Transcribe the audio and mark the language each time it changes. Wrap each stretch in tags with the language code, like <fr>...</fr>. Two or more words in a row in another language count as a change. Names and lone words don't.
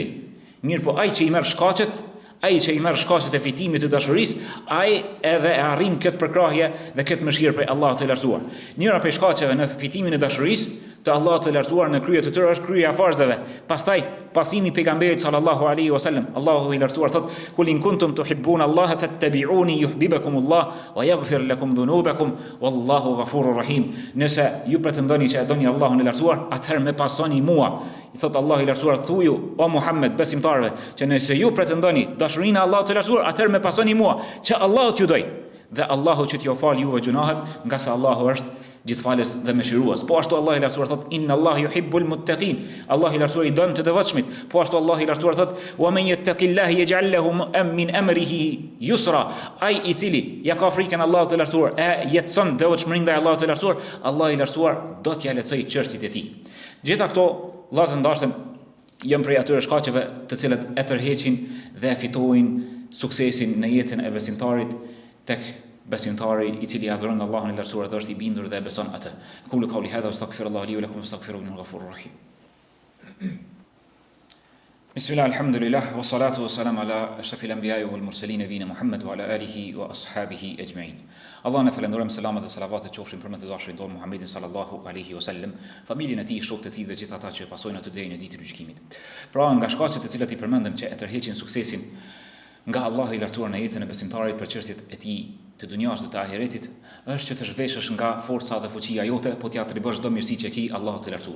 <sq>Mirë, po ai që i merr shkaqet, e fitimit të dashurisë, ai edhe e arrin këtë përkrahje dhe këtë mëshirë prej Allahut të lartësuar. Njëra prej shkaqeve në fitimin e dashurisë të Allahut të lartësuar në krye të tyre është kryerja e farzave. Pastaj pasimi pejgamberit</sq> <ar>صلى الله عليه وسلم,</ar> <sq>Allahu i lartësuar thot:</sq> <ar>"قل إن كنتم تحبون الله فاتبعوني يحببكم الله ويغفر لكم ذنوبكم والله غفور رحيم."</ar> <sq>Nëse ju pretendoni që e doni Allahun e lartësuar, atëherë më pasoni mua. I thot Allahu i lartësuar: "Thuju o Muhammed besimtarëve, që nëse ju pretendoni dashurinë e Allahut të lartësuar, atëherë më pasoni mua, që Allahu t'ju doj dhe Allahu që t'ju fal juve gjunahet, nga se Allahu është gjithfalës dhe mëshirues." Po ashtu Allah i lartësuar thot:</sq> <ar>"إن الله يحب المتقين."</ar> <sq>Allah i lartësuar i don të devotshmit. Po ashtu Allah i lartësuar thot:</sq> <ar>"ومن يتق الله يجعل له من أمره يسرا."</ar> <sq>Ai i cili ja ka frikën Allahut të lartësuar, e jetson devotshmërinë ndaj Allahut të lartësuar, Allah i lartësuar do t'ia lehtësojë çështjet e tij. Gjitha këto vllazë ndashëm janë prej atyre shkaqeve të cilat e tërheqin dhe fitojnë suksesin në jetën e besimtarit tek besimtari i cili adhuron Allahun e lartësuar dhe është i bindur dhe e beson atë.</sq> <ar>قولوا قولي هذا واستغفر الله لي ولكم واستغفروه إنه غفور رحيم. بسم الله، الحمد لله، والصلاة والسلام على أشرف الأنبياء والمرسلين نبينا محمد وعلى آله وأصحابه أجمعين.</ar> <sq>Allah ne falenderojmë, selamat dhe salavatet qofshin për më të dashurin tonë Muhammedin</sq> <ar>صلى الله عليه وسلم,</ar> <sq>familjen e tij, shokët e tij dhe gjithë ata që pasojnë atë deri në ditën e gjykimit. Pra, nga shkaqet të cilat i përmendëm që e tërheqin suksesin nga Allahu I lartësuar në jetën e besimtarit për çështjet e tij të dunjas dhe të ahiretit, është që të zhveshësh nga forca dhe fuqia jote, po t'ja atribosh çdo mirësi që ke Allahut të lartësuar.</sq>